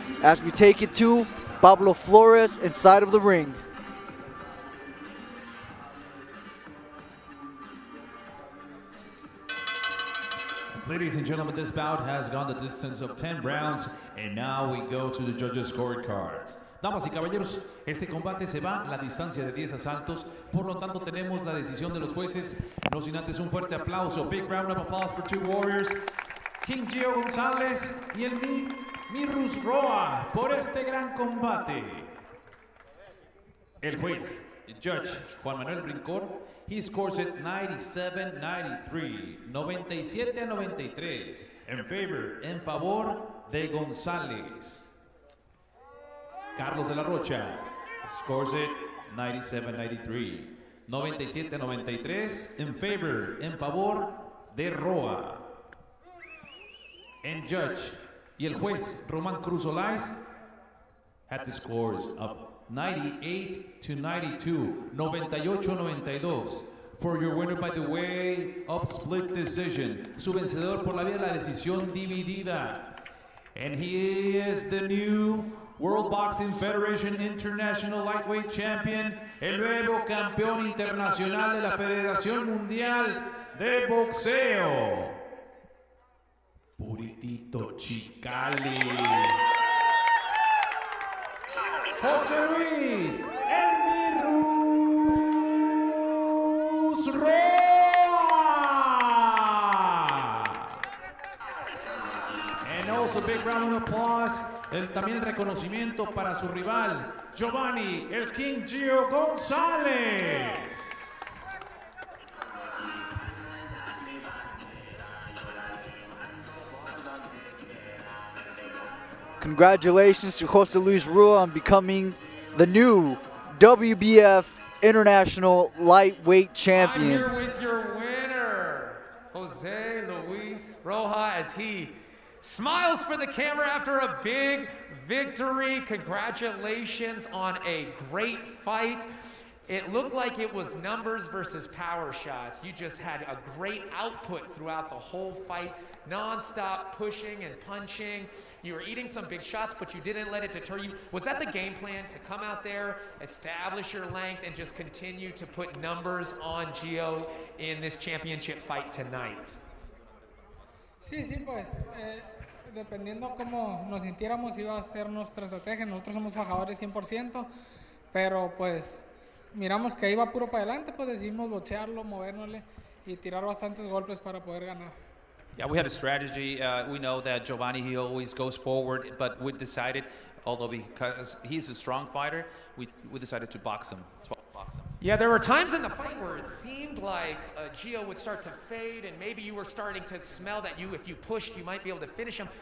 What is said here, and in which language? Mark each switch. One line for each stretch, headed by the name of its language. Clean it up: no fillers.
English: As we take it to Pablo Flores inside of the ring. Ladies and gentlemen, this bout has gone the distance of 10 rounds, and now we go to the judges' scorecards.
Spanish: Damas y caballeros, este combate se va la distancia de 10 asaltos, por lo tanto tenemos la decisión de los jueces. No sin antes un fuerte aplauso,
English: big round of applause for two warriors,
Spanish: King Gio Gonzalez y el Mirus Roa, por este gran combate. El juez, Judge Juan Manuel Rincón,
English: he scores it
Spanish: 97-93, 97-93, en favor de González. Carlos de la Rocha
English: scores it
Spanish: 97-93, 97-93, en favor de Roa.
English: And Judge
Spanish: y el juez
English: Román Cruz Olais had the scores of 98-92, 98-92, for your winner by the way of split decision.
Spanish: Su vencedor por la vía de la decisión dividida.
English: And he is the new World Boxing Federation International Lightweight Champion,
Spanish: el nuevo campeón internacional de la Federación Mundial de Boxeo,
English: Puritito Chicali, José Luis Elmirus Rojas. And also big round of applause.
Spanish: También el reconocimiento para su rival, Giovanni el King Gio Gonzalez.
English: Congratulations to Jose Luis Rua on becoming the new WBF International Lightweight Champion. I'm here with your winner, Jose Luis Rojas, as he smiles for the camera after a big victory. Congratulations on a great fight. It looked like it was numbers versus power shots. You just had a great output throughout the whole fight. Non-stop pushing and punching. You were eating some big shots, but you didn't let it deter you. Was that the game plan, to come out there, establish your length, and just continue to put numbers on Gio in this championship fight tonight?
Spanish: Sí, pues, dependiendo cómo nos sintiéramos iba a ser nuestra estrategia. Nosotros somos fajadores 100%, pero pues miramos que iba puro para adelante, pues decidimos boxearlo, movernosle y tirar bastantes golpes para poder ganar.
English: Yeah, we had a strategy. We know that Giovanni, he always goes forward, but we decided, although because he's a strong fighter, we decided to box him. Yeah, there were times in the fight where it seemed like Gio would start to fade, and maybe you were starting to smell that if you pushed, you might be able to finish him.